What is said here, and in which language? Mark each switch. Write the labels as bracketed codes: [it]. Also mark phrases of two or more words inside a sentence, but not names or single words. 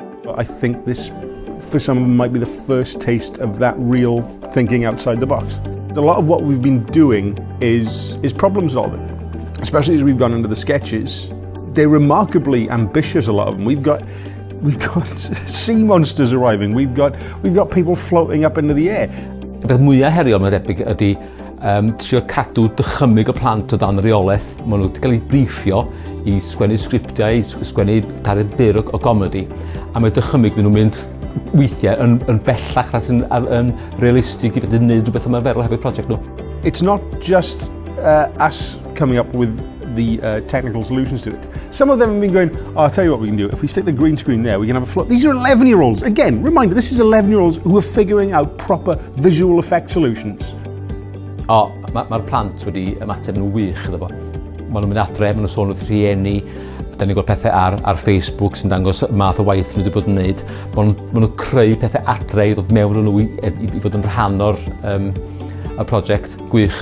[en] I think this, for some of them, might be the first taste of that real thinking outside the box. A lot of what we've been doing is problem solving, especially as we've gone into the sketches. They're remarkably ambitious, a lot of them. We've got sea monsters arriving. We've got people floating up into the air. [cy] Y beth mwyaf heriol mae'n debyg ydy trio cadw dychymyg y plant o dan reolaeth. Maen nhw wedi cael eu briffio i sgwennu sgriptiau, i sgwennu darau byr o gomedi. A mae dychymyg nhw'n mynd weithio yn bellach yn realistig i fod yn gwneud rhywbeth ymarferol hefyd prosiect nhw. [en] It's not just us coming up with the technical solutions to it. Some of them have been going, oh, I'll tell you what we can do. If we stick the green screen there, we can have a float. These are 11-year-olds. Again, reminder, this is 11-year-olds who are figuring out proper visual effect solutions. [cy] Mae'r plant wedi ymateb nhw wych iddo fo. Maen nhw'n mynd adre, maen nhw'n sôn wrth rhieni. Da ni'n gweld pethau ar Facebook sy'n dangos math o waith nhw wedi bod yn gwneud. Maen nhw'n creu pethau adre i ddod mewn nhw i fod yn rhan o'r prosiect gwych.